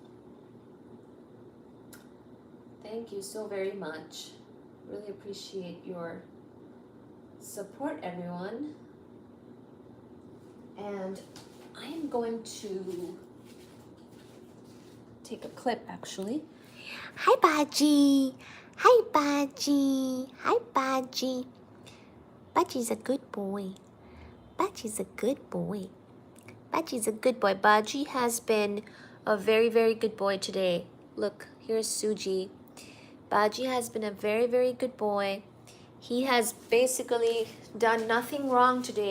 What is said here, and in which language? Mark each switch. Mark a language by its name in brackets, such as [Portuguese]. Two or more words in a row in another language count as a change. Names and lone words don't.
[English] Thank you so very much. Really appreciate your support, everyone. And I am going to take a clip, actually. Hi, Baji. Hi, Baji. Hi, Baji. Baji's a good boy. Baji's a good boy. Baji's a good boy. Baji has been a very, very good boy today. Look, here's Suji. Baji has been a very, very good boy. He has basically done nothing wrong today.